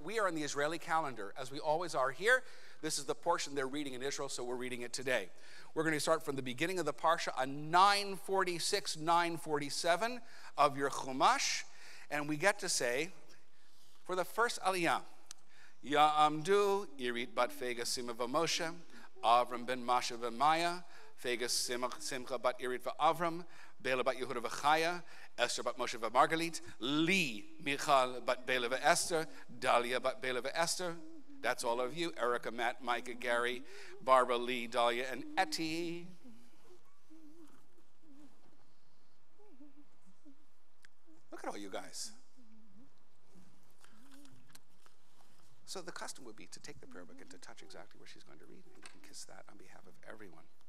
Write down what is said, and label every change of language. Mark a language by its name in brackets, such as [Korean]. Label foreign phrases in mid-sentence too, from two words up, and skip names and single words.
[English] We are on the Israeli calendar, as we always are here. This is the portion they're reading in Israel, so we're reading it today. We're going to start from the beginning of the Parsha on 946, 947 of your Chumash, and we get to say, for the first Aliyah, [Hebrew] יעמדו, עירית בת פגה סימה ומשה, אברם בן מאשה ומאיה, פגה שמחה בת עירית ואברם, בלה בת יהודה וחיה, אסתר בת משה ומרגלית, לי מיכל בת בלה ואסתר, דליה בת בלה ואסתר. [English] That's all of you. Erica, Matt, Micah, Gary, Barbara, Lee, Dahlia, and Etty. Look at all you guys. So the custom would be to take the prayer book and to touch exactly where she's going to read, and you can kiss that on behalf of everyone.